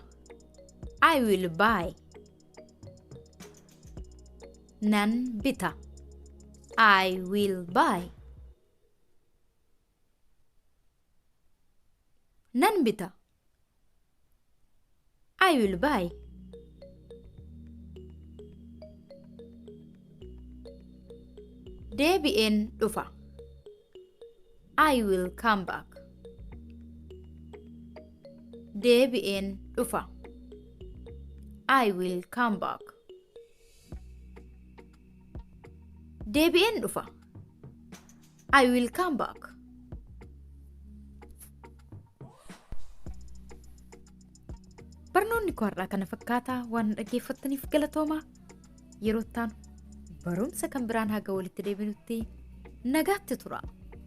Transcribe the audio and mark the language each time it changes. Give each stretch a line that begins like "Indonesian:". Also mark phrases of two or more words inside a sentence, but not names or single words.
English: I will buy.
Oromo: Nan bita.
English: I will buy.
Oromo: Nan bita.
English: I will buy.
Oromo: Deebi'een dhufa.
English: I will come back.
Oromo: Deebi'een dhufa.
English: I will come back.
Oromo: Deebi'een dhufa.
English: I will come back.
Oromo: Barnoonni koo har'aa kana fakkaataa waan dhaggeeffattaniif galatoomaa. Yeroo itti aanu barumsa kan biraan haga walitti deebinutti nagaatti tura.